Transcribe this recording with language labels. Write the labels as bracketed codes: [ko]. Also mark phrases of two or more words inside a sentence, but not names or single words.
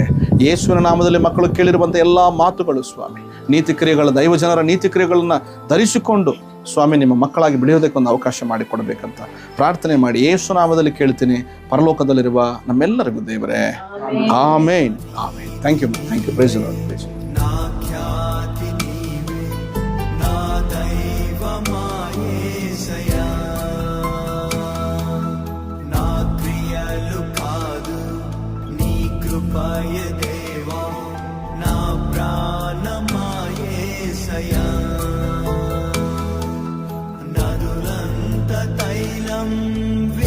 [kn] ಯೇಸುವಿನ ನಾಮದಲ್ಲಿ ಮಕ್ಕಳು ಕೇಳಿರುವಂಥ ಎಲ್ಲ ಮಾತುಗಳು ಸ್ವಾಮಿ, ನೀತಿ ಕ್ರಿಯೆಗಳ, ದೈವ ಜನರ ನೀತಿ ಕ್ರಿಯೆಗಳನ್ನು ಧರಿಸಿಕೊಂಡು ಸ್ವಾಮಿ ನಿಮ್ಮ ಮಕ್ಕಳಾಗಿ ಬೆಳೆಯೋದಕ್ಕೊಂದು ಅವಕಾಶ ಮಾಡಿಕೊಡ್ಬೇಕಂತ ಪ್ರಾರ್ಥನೆ ಮಾಡಿ ಯೇಸು ನಾಮದಲ್ಲಿ ಕೇಳ್ತೀನಿ, ಪರಲೋಕದಲ್ಲಿರುವ ನಮ್ಮೆಲ್ಲರಿಗೂ ದೇವರೇ. ಆಮೇನ್, ಆಮೇನ್. [en] thank you, thank you. praise the Lord, praise the Lord. [te] దేవా నా ప్రాణమాయేసయా నదులంత తైలం